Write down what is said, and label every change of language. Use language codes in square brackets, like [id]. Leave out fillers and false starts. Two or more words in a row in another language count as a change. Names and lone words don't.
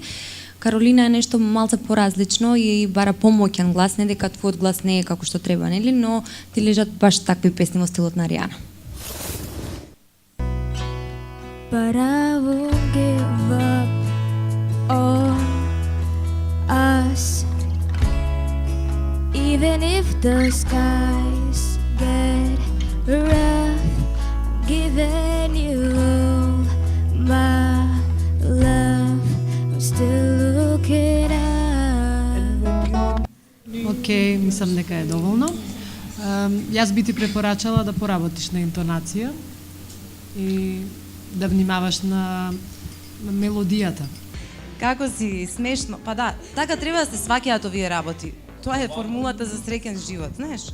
[mk] Каролина е нешто малце поразлично и бара помоќен глас, не дека твојот глас не е како што треба, нели, но ти лежат баш такви песни во стилот на Ариана. [en] But I won't give up on us, even if the skies get rough. I'm giving you all my love. I'm still looking up. [mk] окей, мислам дека е доволно. Јас би ти препорачала да поработиш на интонација и да внимаваш на мелодијата. Како си смешно. Па да, така треба да се сваќаат овие работи. Тоа е формулата за среќен живот, знаеш?